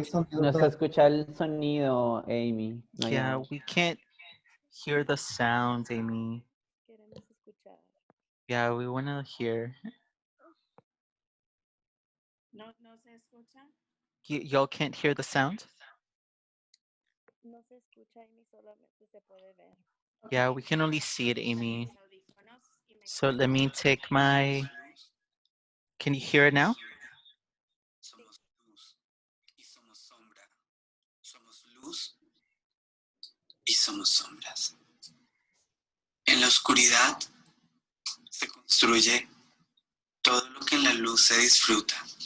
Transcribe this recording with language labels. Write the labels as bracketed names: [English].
[Spanish] No se escucha el sonido, Amy. No hay [English] Yeah, [Spanish] audio. [English] we can't hear the sound, Amy. [Spanish] Queremos escuchar. [English] Yeah, we want to hear. [Spanish] No, no se escucha. [English] Y'all can't hear the sound? [Spanish] No se escucha y ni solamente se puede ver. [English] Yeah, we can only see it, Amy. [Spanish] Mis audífonos y me [English] So let me take my, can you hear it now? [Spanish] Somos luz y somos sombra. Somos luz y somos sombras. En la oscuridad se construye todo lo que en la luz se disfruta.